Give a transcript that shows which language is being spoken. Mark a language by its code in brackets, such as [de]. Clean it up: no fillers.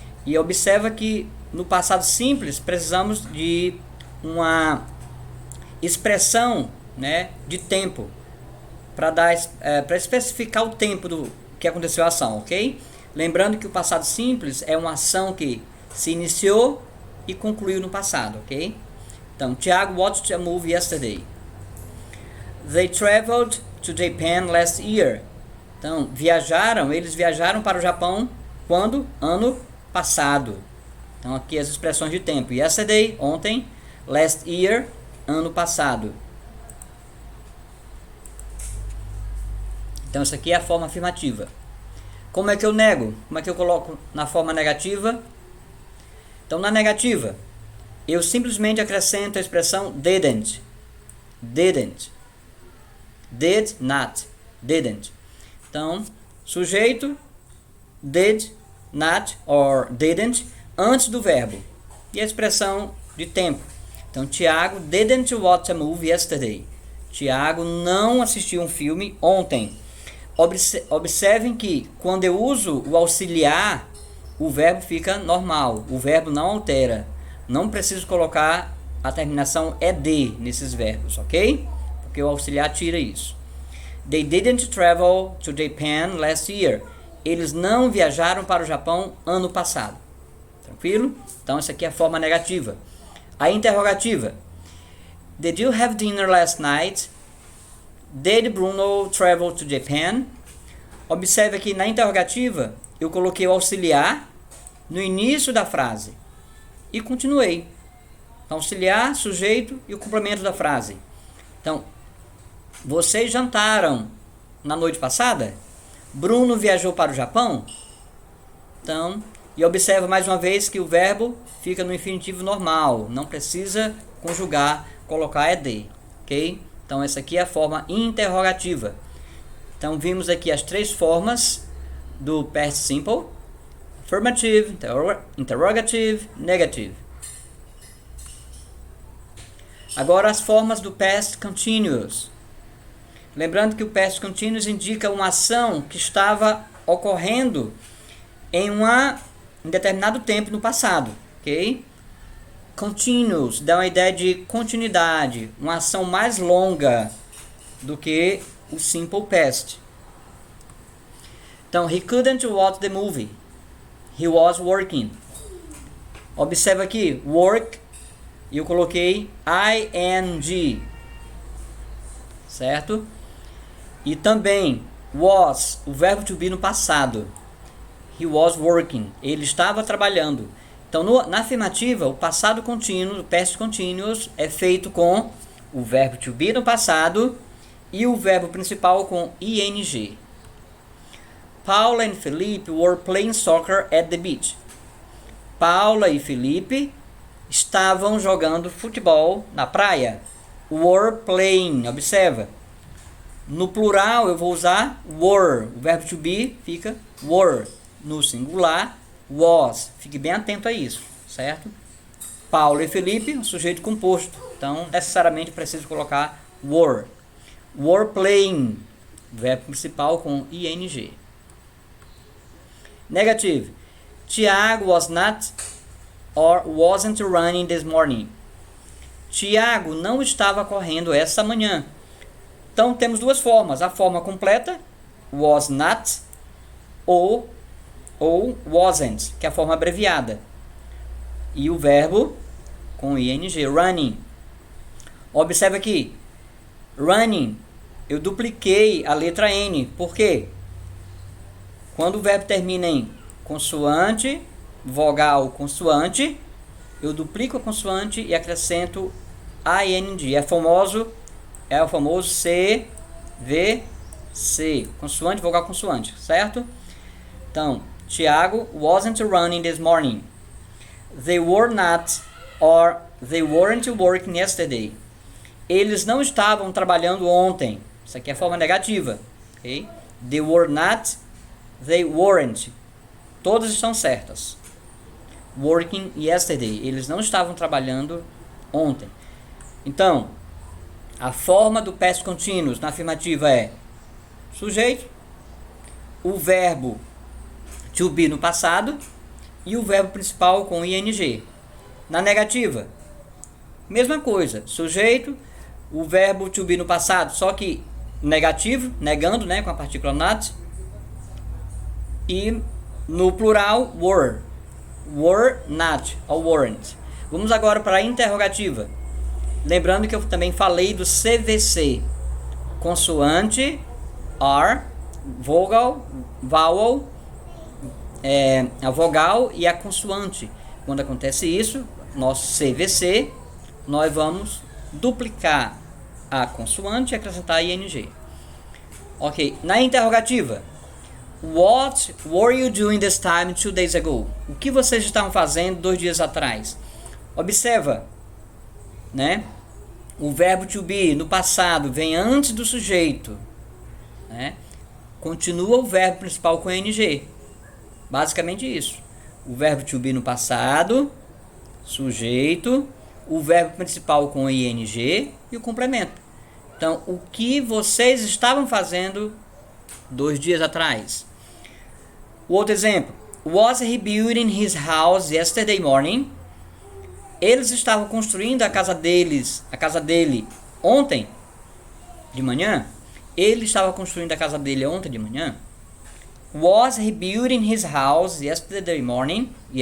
[pt] E observa que no passado simples precisamos de uma expressão, de tempo para especificar o tempo do que aconteceu a ação, ok? Lembrando que o passado simples é uma ação que se iniciou e concluiu no passado, ok? [en] Então, Tiago watched a movie yesterday. They traveled to Japan last year. [pt] Então, eles viajaram para o Japão quando? Ano passado. Então, aqui as expressões de tempo. [en] Yesterday, [pt] ontem. [en] Last year, [pt] ano passado. Então, isso aqui é a forma afirmativa. Como é que eu nego? Como é que eu coloco na forma negativa? Então, na negativa, eu simplesmente acrescento a expressão didn't. [en] Didn't. Did not. Didn't. [pt] Então, sujeito, [en] did not or didn't, [pt] antes do verbo. E a expressão de tempo. [en] Então, Tiago didn't watch a movie yesterday. [pt] Tiago não assistiu um filme ontem. Observem que quando eu uso o auxiliar, o verbo fica normal, o verbo não altera. Não preciso colocar a terminação ed nesses verbos, ok? Porque o auxiliar tira isso. [en] They didn't travel to Japan last year. [pt] Eles não viajaram para o Japão ano passado. Tranquilo? Então essa aqui é a forma negativa. A interrogativa. [en] Did you have dinner last night? Did Bruno travel to Japan? [pt] Observe aqui na interrogativa, eu coloquei o auxiliar no início da frase e continuei. Então, auxiliar, sujeito e o complemento da frase. Então, vocês jantaram na noite passada? Bruno viajou para o Japão? Então, e observa mais uma vez que o verbo fica no infinitivo normal, não precisa conjugar, colocar ed, ok? Então, essa aqui é a forma interrogativa. Então, vimos aqui as três formas do past simple: [en] affirmative, interrogative, negative. [pt] Agora, as formas do past continuous. Lembrando que o past continuous indica uma ação que estava ocorrendo em determinado tempo no passado, ok? Continuous dá uma ideia de continuidade, uma ação mais longa do que o simple past. [en] Então, he couldn't watch the movie. He was working. [pt] Observa aqui, work, e eu coloquei ing, certo? E também was, o verbo to be no passado. [en] He was working. [pt] Ele estava trabalhando. Então, na afirmativa, o passado contínuo, o past continuous, é feito com o verbo to be no passado e o verbo principal com ing. [en] Paula and Felipe were playing soccer at the beach. [pt] Paula e Felipe estavam jogando futebol na praia. [en] Were playing, [pt] observa. No plural eu vou usar were. O verbo to be fica were. No singular, was. Fique bem atento a isso, certo? Paulo e Felipe, um sujeito composto. Então, necessariamente preciso colocar were. [en] Were playing, [pt] verbo principal com ing. Negative. [en] Tiago was not or wasn't running this morning. [pt] Tiago não estava correndo essa manhã. Então, temos duas formas. A forma completa, [en] was not, [pt] ou wasn't, que é a forma abreviada. E o verbo com ing, running. Observe aqui, running, eu dupliquei a letra N. Por quê? Quando o verbo termina em consoante, vogal consoante, eu duplico a consoante e acrescento ING. É o famoso CVC, consoante, vogal, consoante, certo? [en] Então, Tiago wasn't running this morning. They were not, or they weren't working yesterday. [pt] Eles não estavam trabalhando ontem. Isso aqui é a forma negativa, ok? [en] They were not, they weren't. [pt] Todas estão certas. [en] Working yesterday. [pt] Eles não estavam trabalhando ontem. Então, a forma do past continuous na afirmativa é sujeito, o verbo to be no passado e o verbo principal com ing. Na negativa, mesma coisa, sujeito, o verbo to be no passado, só que negativo, negando, né, com a partícula not, e no plural, [en] were not [pt] ou weren't. Vamos agora para a interrogativa. Lembrando que eu também falei do CVC, consoante, R, vogal, vowel, a vogal e a consoante. Quando acontece isso, nosso CVC, nós vamos duplicar a consoante e acrescentar ing. [en] Ok, [pt] na interrogativa, [en] what were you doing this time 2 days ago? [pt] O que vocês estavam fazendo 2 dias atrás? Observa, né? O verbo to be no passado vem antes do sujeito, né? Continua o verbo principal com ing. Basicamente isso. O verbo to be no passado, sujeito, o verbo principal com ing e o complemento. Então, o que vocês estavam fazendo 2 dias atrás? O outro exemplo. [en] Was he building his house yesterday morning? [pt] Eles estavam construindo a casa dele ontem de manhã? Ele estava construindo a casa dele ontem de manhã? [en] Was he building his house yesterday morning?